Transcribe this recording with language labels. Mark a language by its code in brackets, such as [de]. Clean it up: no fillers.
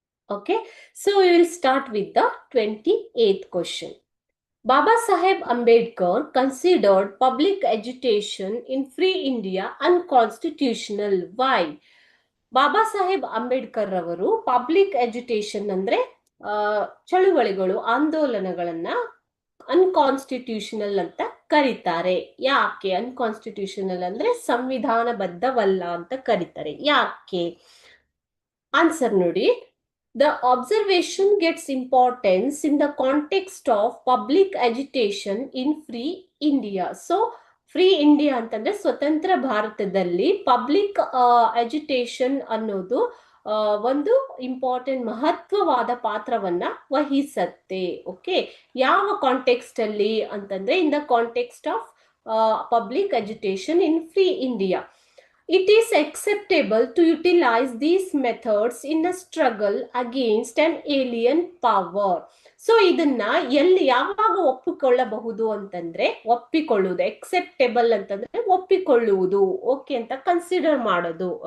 [en] Okay, so we will start with the 28th question. Baba Saheb Ambedkar considered public education in free India unconstitutional. Why? [kn] Baba Saheb Ambedkar ಅವರು public education ಅಂದ್ರೆ ಚಳುವಳಿಗಳು ಆಂದೋಲನಗಳನ್ನ unconstitutional ಅಂತ ಕರೀತಾರೆ. ಯಾಕೆ unconstitutional ಅಂದ್ರೆ ಸಂವಿಧಾನಬದ್ಧವಲ್ಲ ಅಂತ ಕರೀತಾರೆ? ಯಾಕೆ? ಆನ್ಸರ್ ನೋಡಿ. [en] The observation gets importance in the context of public agitation in free India. [kn] So, free India ಅಂತಂದ್ರೆ ಸ್ವತಂತ್ರ ಭಾರತದಲ್ಲಿ ಪಬ್ಲಿಕ್ ಎಜುಕೇಶನ್ ಅನ್ನೋದು ಒಂದು ಇಂಪಾರ್ಟೆಂಟ್ ಮಹತ್ವವಾದ ಪಾತ್ರವನ್ನ ವಹಿಸತ್ತೆ. [en] okay, [kn] ಯಾವ ಕಾಂಟೆಕ್ಸ್ಟ್ ಅಲ್ಲಿ ಅಂತಂದ್ರೆ [en] In the context of public education in free India. It is acceptable to utilize these methods in a struggle against an alien power. [kn] So ಇದನ್ನ ಎಲ್ಲಿ ಯಾವಾಗ ಒಪ್ಪಿಕೊಳ್ಳಬಹುದು ಅಂತಂದ್ರೆ, ಒಪ್ಪಿಕೊಳ್ಳುವುದು ಎಕ್ಸೆಪ್ಟೇಬಲ್ ಅಂತಂದ್ರೆ ಒಪ್ಪಿಕೊಳ್ಳುವುದು, ಓಕೆ ಅಂತ ಕನ್ಸಿಡರ್ ಮಾಡೋದು.